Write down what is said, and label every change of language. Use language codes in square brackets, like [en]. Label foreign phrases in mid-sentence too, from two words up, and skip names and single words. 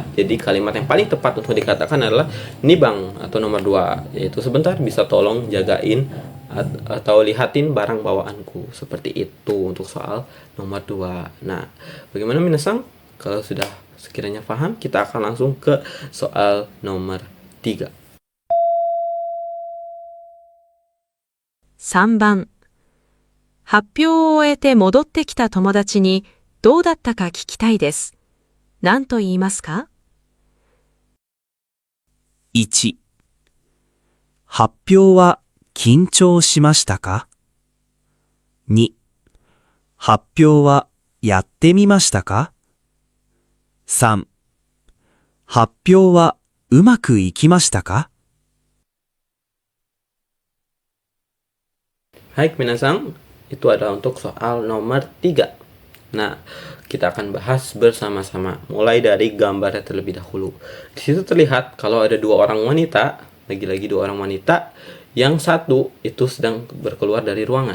[id] Jadi kalimat yang paling tepat untuk dikatakan adalah nibang atau nomor 2, yaitu sebentar, bisa tolong jagain atau lihatin barang bawaanku, seperti itu untuk soal nomor 2. Nah, bagaimana minasang? Kalau sudah sekiranya paham, kita akan langsung ke soal nomor 3. [ja] 3 番、発表を終えて戻ってきた友達にどうだったか聞きたいです。何と言いますか？ 1、発表は緊張しましたか？ 2、発表はやってみましたか？ 3、発表はうまくいきましたか？ [id] Hai minasang, itu adalah untuk soal nomor 3. Nah, kita akan bahas bersama-sama mulai dari gambarnya terlebih dahulu. Di situ terlihat kalau ada dua orang wanita, lagi-lagi dua orang wanita, yang satu itu sedang berkeluar dari ruangan.